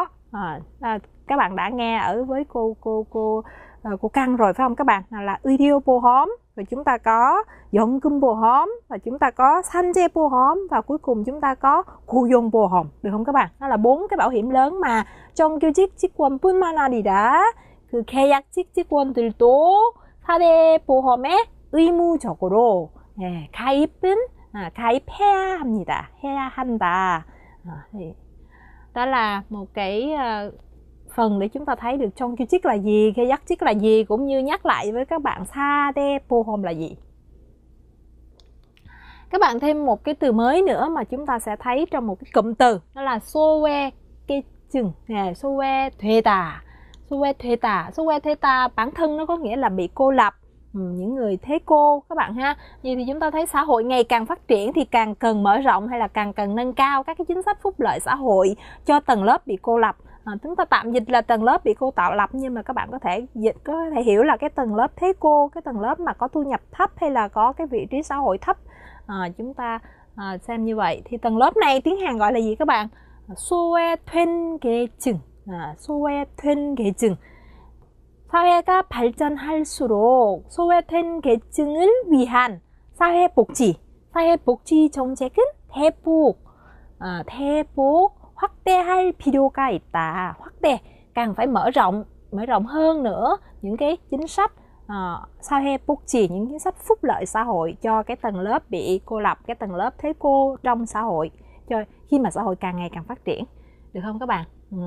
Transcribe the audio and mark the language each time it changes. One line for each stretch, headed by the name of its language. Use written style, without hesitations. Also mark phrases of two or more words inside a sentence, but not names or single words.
Vietnamese: Các bạn đã nghe ở với cô của căn rồi phải không các bạn? Là 의료보험, rồi chúng ta có 연금보험, và chúng ta có 산재보험, và cuối cùng chúng ta có 고용보험, được không các bạn? Đó là 4 cái bảo hiểm lớn mà
Korean: 정규직 직원뿐만 아니라 그 계약직 직원들도 4대 보험에 의무적으로 가입해야 합니다. 해야 한다.
Vietnamese: Đó là một cái phần để chúng ta thấy được 정규직 là gì, 계약직 là gì, cũng như nhắc lại với các bạn
Korean: 4대 보험
Vietnamese: là gì. Các bạn thêm một cái từ mới nữa mà chúng ta sẽ thấy trong một cái cụm từ, đó là
Korean: 소외계층, 소외되다.
Vietnamese: 소외되다 bản thân nó có nghĩa là bị cô lập, những người thế cô các bạn ha. Vậy thì chúng ta thấy xã hội ngày càng phát triển thì càng cần mở rộng hay là càng cần nâng cao các cái chính sách phúc lợi xã hội cho tầng lớp bị cô lập. Chúng ta tạm dịch là tầng lớp bị cô tạo lập, nhưng mà các bạn có thể hiểu là cái tầng lớp thế cô, cái tầng lớp mà có thu nhập thấp hay là có cái vị trí xã hội thấp. Chúng ta xem như vậy thì tầng lớp này tiếng Hàn gọi là gì các bạn?
Korean: 소외된 계층. 소외된 계층. 사회가 발전할수록 소외된 계층을 위한 사회복지 정책은 대폭 확대할 필요가 있다. 확대,
Vietnamese: càng phải mở rộng hơn nữa những cái chính sách 사회복지, những chính sách phúc lợi xã hội cho cái tầng lớp bị cô lập, cái tầng lớp thế cô trong xã hội, cho khi mà xã hội càng ngày càng phát triển, được không các bạn?